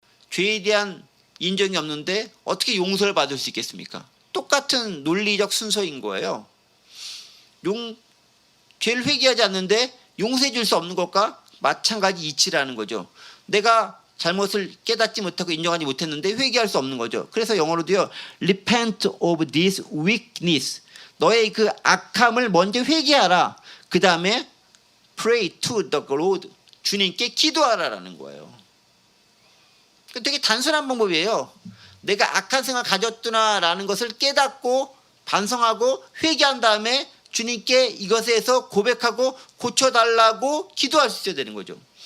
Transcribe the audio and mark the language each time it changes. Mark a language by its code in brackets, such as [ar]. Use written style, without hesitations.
[ko] 죄에 대한 인정이 없는데 어떻게 용서를 받을 수 있겠습니까? 똑같은 논리적 순서인 거예요. 죄를 회개하지 않는데 용서해 줄 수 없는 것과 마찬가지 이치라는 거죠. 내가 잘못을 깨닫지 못하고 인정하지 못했는데 회개할 수 없는 거죠. 그래서 영어로도요, [en] repent of this weakness. [ko] 너의 그 악함을 먼저 회개하라. 그 다음에 [en] pray to the Lord. [ko] 주님께 기도하라라는 거예요. 되게 단순한 방법이에요. 내가 악한 생각 가졌구나라는 것을 깨닫고 반성하고 회개한 다음에 주님께 이것에 대해서 고백하고 고쳐달라고 기도할 수 있어야 되는 거죠.